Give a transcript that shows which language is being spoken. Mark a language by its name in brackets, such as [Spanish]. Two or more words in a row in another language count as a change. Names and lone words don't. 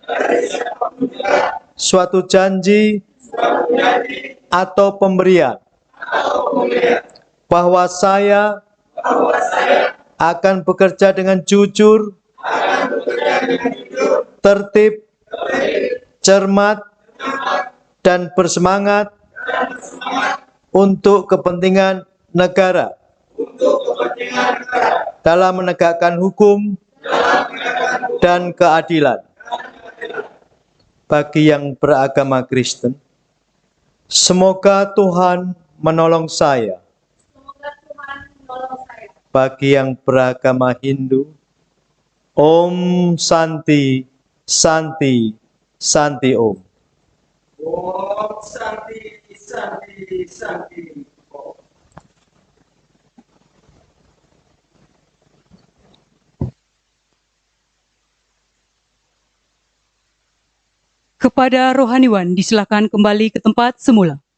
[Indonesian] suatu janji atau pemberian, bahwa saya akan bekerja dengan jujur, tertib, cermat, dan bersemangat untuk kepentingan negara dalam menegakkan hukum dan keadilan. Bagi yang beragama Kristen, semoga Tuhan menolong saya. Semoga Tuhan menolong saya. Bagi yang beragama Hindu, [Sanskrit] Om Santi, Santi, Santi Om. Om Santi, Santi, Santi. Om. [Indonesian] Kepada rohaniwan disilakan kembali ke tempat semula.